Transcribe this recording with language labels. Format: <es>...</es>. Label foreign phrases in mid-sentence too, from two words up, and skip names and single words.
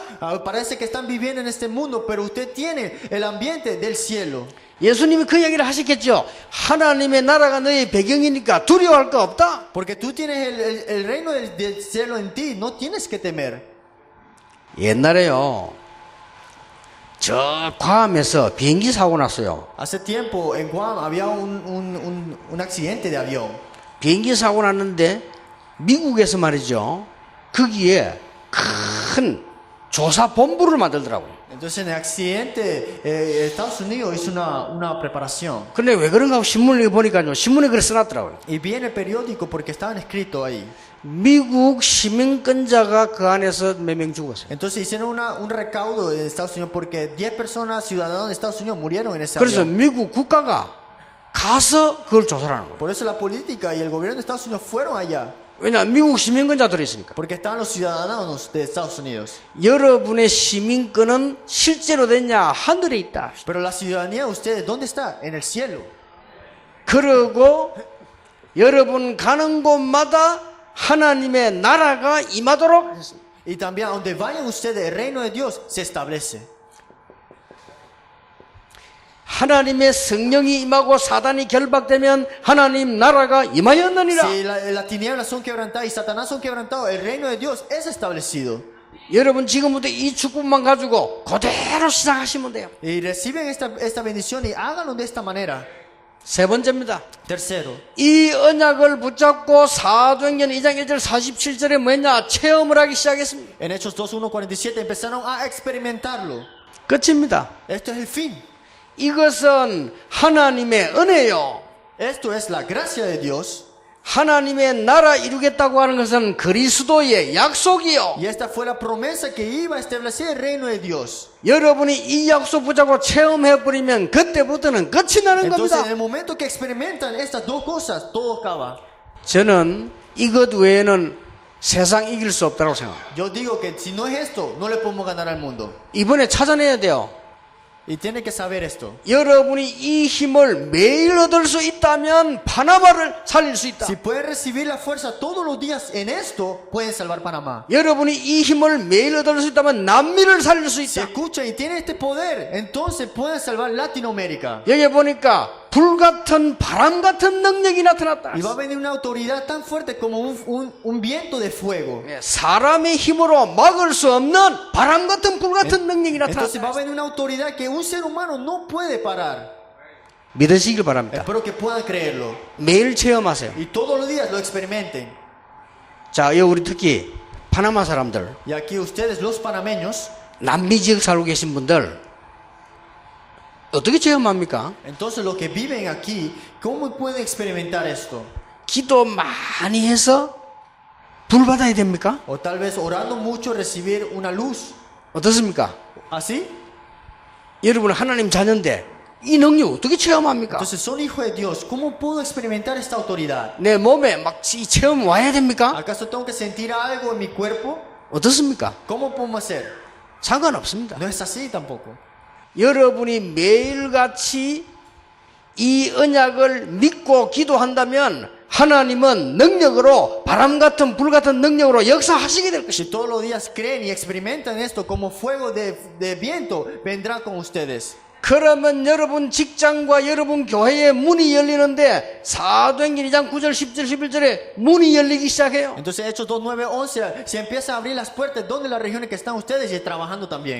<es>Parece que están viviendo en este mundo, pero usted tiene el ambiente del cielo.</es> <ko>예수님이 그 얘기를 하셨겠죠. 하나님의 나라가 너의 배경이니까 두려워할 거 없다.</ko> <es>Porque tú tienes el reino del cielo en ti, no tienes que temer.</es> <ko>옛날에요, 저 괌에서 비행기 사고 났어요.</ko> <es>Hace tiempo en Guam había un accidente de avión.</es> <ko>비행기 사고 났는데 미국에서 말이죠, 거기에 큰 조사 본부를 만들더라고요.</ko> <es>Entonces en el accidente Estados Unidos hizo una preparación.</es> <ko>근데 왜 그런가 하고 신문을 보니까요, 신문에 그걸 써놨더라고요.</ko> <es>Y vi en el periódico porque estaban escritos ahí.</es> <ko>미국 시민권자가 그 안에서 몇 명 죽었어요.</ko> <es>Entonces hicieron un recaudo en Estados Unidos porque 10 personas ciudadanos de Estados Unidos murieron en ese</es> <ko>그래서</ko> <es>avión.</es> <ko>미국 국가가 가서 그걸 조사를 하는 거예요.</ko> <es>Por eso la política y el gobierno de Estados Unidos fueron allá.</es> <ko>왜냐, 미국 시민권자들이 있으니까.</ko> <es>Porque estaban los ciudadanos de Estados Unidos.</es> <ko>여러분의 시민권은 실제로 됐냐? 하늘에 있다.</ko> <es>Pero la ciudadanía de ustedes, ¿dónde está? En el cielo.</es> <ko>그리고 여러분 가는 곳마다 하나님의 나라가 임하도록 했습니다.</ko> <es>Y también a donde vayan ustedes, el reino de Dios se establece.</es> <ko>하나님의 성령이 임하고 사단이 결박되면 하나님 나라가 임하였느니라.</ko> <es>Si las tinieblas son quebrantadas y Satanás son quebrantados, el reino de Dios es establecido.</es> <ko>여러분 지금부터 이 축복만 가지고 그대로 시작하시면 돼요.</ko> <es>Y reciben esta bendición y háganlo de esta manera.</es> <ko>세 번째입니다.</ko> <es>Tercero,</es> <ko>이 언약을 붙잡고 사도행전 2장 1절 47절에 뭐냐? 체험을 하기 시작했습니다.</ko> <es>en Hechos 2:1-47 empezaron a experimentarlo.</es> <ko>끝입니다.</ko> <es>Esto es el fin.</es> <ko>이것은 하나님의 은혜요.</ko> <es>Esto es la gracia de Dios.</es> <ko>하나님의 나라 이루겠다고 하는 것은 그리스도의 약속이요.</ko> <es>Y esta fue la promesa que iba a establecer el reino de Dios.</es> <ko>여러분이 이 약속 붙잡고 체험해버리면 그때부터는 끝이 나는</ko> <es>Entonces, en</es> <ko>겁니다.</ko> <es>el momento que experimentan estas dos cosas, todo acaba.</es> <ko>저는 이것 외에는 세상 이길 수 없다고 생각합니다.</ko> <es>Yo digo que si no es esto, no le podemos ganar al mundo.</es> <ko>이번에 찾아내야 돼요.</ko> <es>Y tiene que saber esto.</es> <ko>여러분이 이 힘을 매일 얻을 수 있다면 파나마를 살릴 수 있다.</ko> <es>Si pueden recibir la fuerza todos los días en esto, pueden salvar Panamá.</es> <ko>여러분이 이 힘을 매일 얻을 수 있다면 남미를 살릴 수</ko> <es>Si</es> <ko>있다.</ko> <es>escuchan y tienen este poder, entonces pueden salvar Latinoamérica.</es> <ko>여기 보니까 불같은 바람 같은 능력이 나타났다.</ko> <es>Y va a venir una autoridad tan fuerte como un viento de fuego.</es> <ko>사람의 힘으로 막을 수 없는 바람 같은 불 같은 능력이</ko> <es>Entonces va a</es> <ko>나타났다.</ko> <es>venir una autoridad que un ser humano no puede parar.</es> <ko>믿으시길 바랍니다.</ko> <es>Espero que puedan creerlo.</es> <ko>매일 체험하세요.</ko> <es>Y todos los días lo experimenten.</es> <ko>자, 여기 우리 특히 파나마 사람들,</ko> <es>Y aquí ustedes, los panameños,</es> <ko>남미 지역 살고 계신 분들 어떻게 체험합니까?</ko> <es>entonces los que viven aquí, ¿cómo pueden experimentar esto?</es> <ko>기도 많이 해서 불 받아야 됩니까?</ko> <es>O tal vez orando mucho recibir una luz.</es> <ko>어떻습니까?</ko> <es>¿Así?</es> <ko>여러분 하나님 자녀인데 이 능력 어떻게 체험합니까?</ko> <es>Entonces son hijos de Dios. ¿Cómo puedo experimentar esta autoridad?</es> <ko>내 몸에 막 이 체험 와야 됩니까?</ko> <es>¿Acaso tengo que sentir algo en mi cuerpo?</es> <ko>어떻습니까?</ko> <es>¿Cómo podemos hacer?</es> <ko>상관없습니다.</ko> <es>No es así tampoco.</es> <ko>여러분이 매일같이 이 언약을 믿고 기도한다면 하나님은 능력으로 바람 같은 불 같은 능력으로 역사하시게 될 것입니다.</ko> <es>Si todos los días creen y experimentan esto como fuego de viento, vendrá con ustedes.</es> <ko>그러면 여러분 직장과 여러분 교회의 문이 열리는데 사도행전 2장 9절 10절 11절에 문이 열리기 시작해요.</ko> <es>Entonces Hechos 2, 9, 11 se empiezan a abrir las puertas donde las regiones que están ustedes y trabajando también.</es>